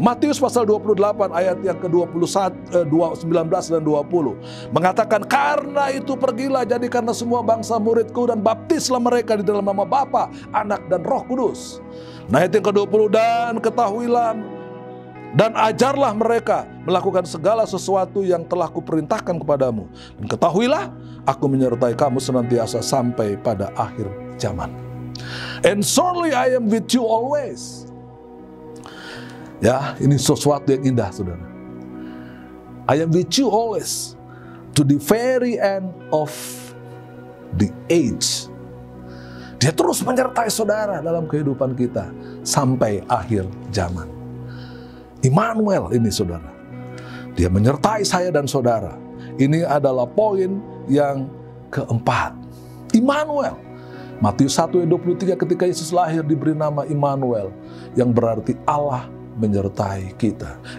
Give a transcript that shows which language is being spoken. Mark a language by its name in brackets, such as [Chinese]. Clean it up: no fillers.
[Indonesian] Matius pasal 28 ayat yang ke-21, 19 dan 20 mengatakan, karena itu pergilah jadikanlah semua bangsa muridku dan baptislah mereka di dalam nama Bapa, Anak dan Roh Kudus. Nah, ayat yang ke-20, dan ketahuilah dan ajarlah mereka melakukan segala sesuatu yang telah kuperintahkan kepadamu. Dan ketahuilah, aku menyertai kamu senantiasa sampai pada akhir zaman. [English] And surely I am with you always. [Indonesian] Ya, ini sesuatu yang indah, saudara. [English] I am with you always, to the very end of the age. [Indonesian] Dia terus menyertai saudara dalam kehidupan kita sampai akhir zaman. Immanuel ini, saudara. Dia menyertai saya dan saudara. Ini adalah poin yang keempat. Immanuel. Matius 1 ayat 23, ketika Yesus lahir diberi nama Immanuel, yang berarti Allah menyertai kita.